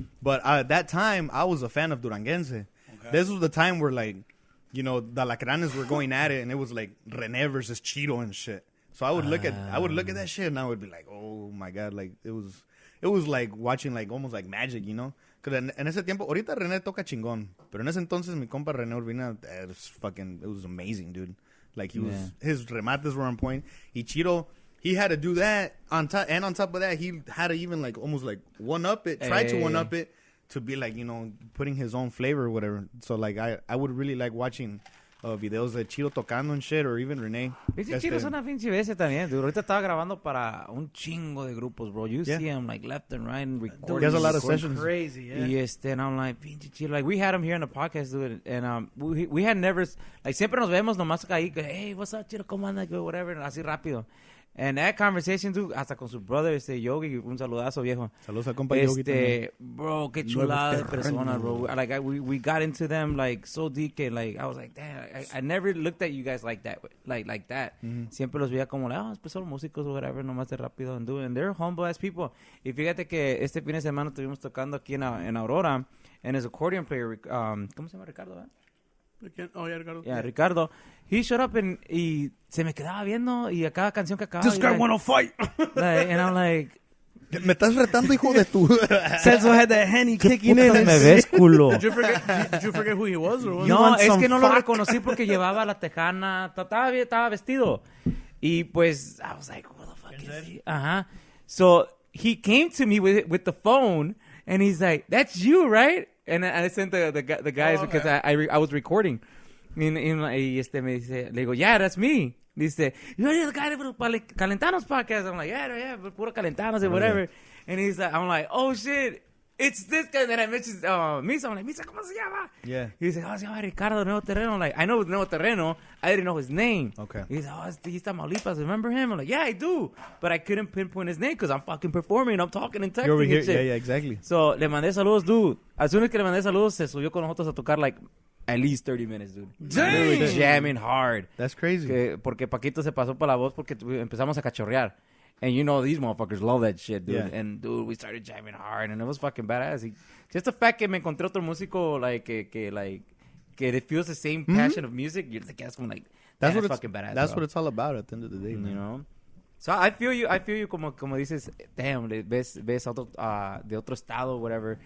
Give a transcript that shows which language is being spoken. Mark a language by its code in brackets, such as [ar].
[en] But at that time, I was a fan of Duranguense. Okay. This was the time where, like, you know, the Lacranes were going at it and it was like René versus Cheeto and shit. So I would look at that shit and I would be like, oh my god, like it was like watching like almost like magic, you know? [es] Because en ese tiempo, ahorita René toca chingón, pero en ese entonces mi compa René Urbina, [en] it was amazing, dude. Like his remates were on point. [es] Y Cheeto, [en] he had to do that on top, and on top of that, he had to even like almost like one up it, try to one up it to be like, you know, putting his own flavor or whatever. So like I would really like watching [es] videos de Chiro tocando [en] and shit, or even Renee. [es] Pinche Chiro es una pinche bestia también, dude. Ahorita estaba grabando para un chingo de grupos, bro. [en] You see him like left and right and recording. He has a lot of sessions. Crazy, yeah. Y and I'm like, [es] pinche Chiro. [en] Like, we had him here in the podcast, dude. And we had never, like, [es] siempre nos vemos nomás ahí, [en] hey, what's up, Chiro, [es] ¿cómo andas? Whatever, así rápido. [en] And that conversation, dude, [es] hasta con su brother, Yogi, un saludazo, viejo. Saludos a compa Yogi también. Bro, qué chulada de persona, bro. [en] Like, we got into them, like, so deep, and, like, I was like, damn, I never looked at you guys like that, like that. [es] Siempre los veía como, like, pues son músicos o whatever, nomás de rápido, [en] and they're humble as people. [es] Y fíjate que este fin de semana estuvimos tocando aquí en Aurora, and his accordion player, ¿cómo se llama, Ricardo, Ricardo. [en] Yeah, Ricardo. He showed up [es] y se me quedaba viendo y a cada canción que acababa. [en] This guy wanna fight. And I'm like, [es] me estás retando, hijo de tu. [en] Celso had that Henny kicking in. [es] me ves, culo. [en] Did you forget who he was? Or [es] No, es que no lo reconocí porque llevaba la tejana. Estaba vestido. Y pues, [en] I was like, what the fuck is he? So he came to me with the phone and he's like, that's you, right? And I sent the guys because I was recording. [es] Y me dice, le digo, [en] yeah, that's me. Dice, you're the guy [es] para Calentanos [en] podcast. I'm like, yeah, [es] puro Calentanos [en] and whatever. And he's like, I'm like, oh shit, it's this guy that I mentioned, Misa. I'm like, Misa, [es] ¿cómo se llama? [en] Yeah. He said, [es] se llama [en] Ricardo Nuevo Terreno. I'm like, I know Nuevo Terreno. I didn't know his name. Okay. He's like, he's Tamaulipas. Remember him? I'm like, yeah, I do. But I couldn't pinpoint his name because I'm fucking performing. I'm talking and texting. You're over here. And shit. Yeah, exactly. [es] So, le mandé saludos, dude. [en] As soon as [es] que le mandé saludos, se subió con nosotros a tocar [en] like at least 30 minutes, dude. Dang. Really jamming hard. That's crazy. [es] Porque Paquito se pasó por la voz porque empezamos a cachorrear. [en] And you know these motherfuckers love that shit, dude. Yeah. And dude, we started jamming hard and it was fucking badass. Just the fact [es] que me encontré otro músico [en] like que it feels the same passion of music, you're like, that's when, like, That's what it's fucking badass. That's bro. what it's all about at the end of the day, man. You know? So I feel you [es] como dices, [en] damn, [es] ves otro, de otro estado, [en] whatever.